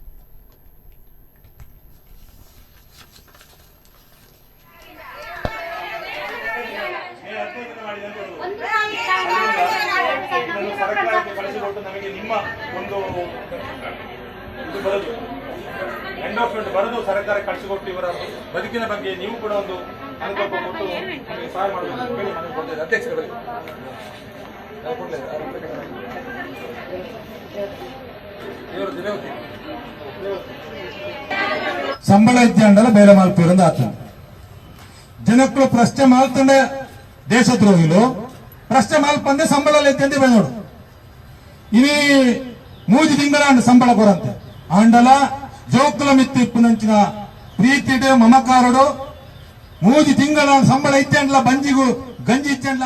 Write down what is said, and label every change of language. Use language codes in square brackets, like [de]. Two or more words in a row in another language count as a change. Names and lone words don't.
[kn] ಸರ್ಕಾರಕ್ಕೆ ಕಳಿಸಿಕೊಟ್ಟು ನಮಗೆ ನಿಮ್ಮ ಒಂದು ಇದು ಬರೋದು ಎಂಡೋಸ್ಮೆಂಟ್ ಬರೋದು ಸರ್ಕಾರ ಕಳಿಸಿಕೊಟ್ಟು ಇವರ ಬದುಕಿನ ಬಗ್ಗೆ ನೀವು ಕೂಡ ಒಂದು ಅನುಕಂಪ ಕೊಟ್ಟು ನಮಗೆ ಸಹಾಯ ಮಾಡಬೇಕು ಹೇಳಿ ಮನವಿ ಕೊಡ್ತೇವೆ. ಅಧ್ಯಕ್ಷರಿಗೆ [tcy] ಸಂಬಳ ಇದ್ದಂಡಲ ಬೇಲೆ ಮಾಲ್ಪೇರಂದು ಆತ ಜನಕ್ಕಳು ಪ್ರಶ್ನೆ ಮಾಲ್ತಂಡೆ ದೇಶದ್ರೋಹಿಲು ಪ್ರಶ್ನೆ ಮಾಲ್ಪಂದೆ ಸಂಬಳ ಎತ್ತಂದೆ ಬೇನೋಡು ಇನಿ 3 ತಿಂಗಳ ಸಂಬಳ ಕೊರಂತೆ ಆಂಡಲ ಜೋಕುಲ ಮಿತ್ತು ಇಪ್ಪುನಂಚಿನ ಪ್ರೀತಿಡೆ ಮಮಕಾರಡು 3 ತಿಂಗಳ ಸಂಬಳ ಇತ್ತಂಡ್ಲ ಬಂಜಿಗೂ ಗಂಜಿ ಇತ್ತಂಡ್ಲ